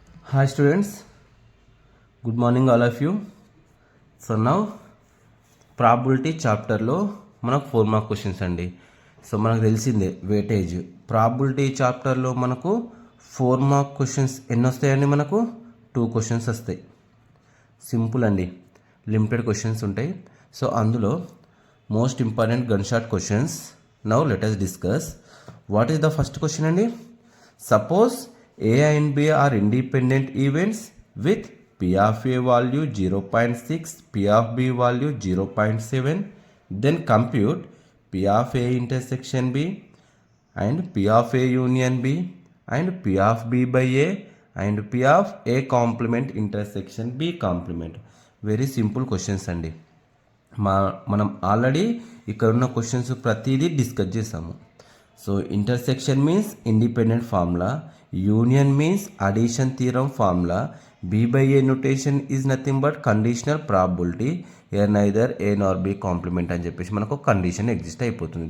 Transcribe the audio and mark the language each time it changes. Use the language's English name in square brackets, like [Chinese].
[English] Hi students, good morning all of you. [Telugu] So now probability చాప్టర్లో మనకు 4 mark questions అండి. So మనకు తెలిసిందే వెయిటేజ్. ప్రాబిలిటీ చాప్టర్లో మనకు 4 మార్క్ క్వశ్చన్స్ ఎన్ని వస్తాయండి? మనకు 2 క్వశ్చన్స్ వస్తాయి. సింపుల్ అండి, లిమిటెడ్ క్వశ్చన్స్ ఉంటాయి. సో అందులో most important gun shot questions. [English] Now let us discuss. What is the first question అండి? Suppose A and B are independent events with P of A value 0.6, P of B value 0.7. Then compute P of A intersection B and P of A union B and P of B by A and P of A complement intersection B complement. Very simple questions అండి. [Telugu] మనం already ఇక్కడ ఉన్న questions ప్రతిదీ discuss చేసాము. [English] so intersection means independent formula, union means addition theorem formula, B by A notation is nothing but conditional probability, A neither A nor B complement [Telugu] అని చెప్పేసి మనకు condition exist అయిపోతుంది.